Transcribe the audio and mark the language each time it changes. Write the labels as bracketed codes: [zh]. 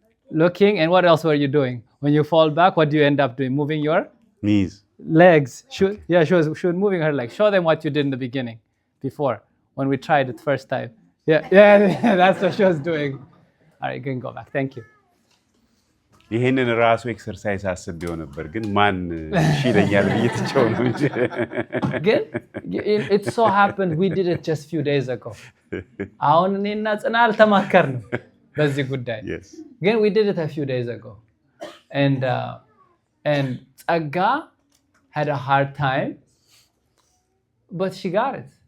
[en] Looking, and what else were you doing? When you fall back, what do you end up doing? Moving your? Knees. Legs. She was moving her legs. Show them what you did in the beginning, before, when we tried it first time. Yeah, that's what she was doing. All right, you can go back. Thank you. [am] ይሄንን ራሱ ኤክሰርሳይዝ አስቤው ነበር ግን ማን ይሽለኛል ብዬትቸው ነው እንጂ ግን [en] it so happened we did it just few days ago. [am] አሁን እኔና ጽና አልተማከርንም በዚህ ጉዳይ ግን [en] we did it a few days ago. And Tsaga had a hard time, but she got it.